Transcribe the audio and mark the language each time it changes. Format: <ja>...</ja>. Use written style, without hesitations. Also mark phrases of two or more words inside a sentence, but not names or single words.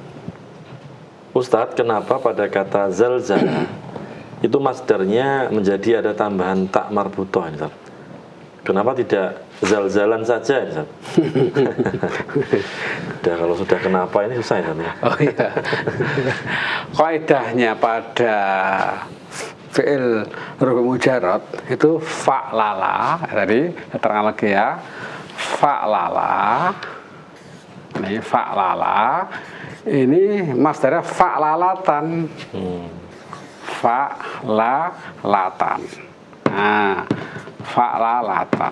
<id>Ustadz, kenapa pada kata zalzala itu masdarnya menjadi ada tambahan</id> <ar>تاء مربوطة</ar> <id>ini, Ustadz? Kenapa tidak zalzalan saja, Ustadz? Kalau sudah kenapa ini susah ya, Ustadz? Oh iya. Kaidahnya pada</id> <ar>فعل رباعي مجرد</ar> <id>itu fa'lala. Tadi terang lagi ya. Fa'lala. Ini fa'lala. Ini masdarnya fa'lalatan. Fa'lalatan. Nah, fa'lalatan.</id>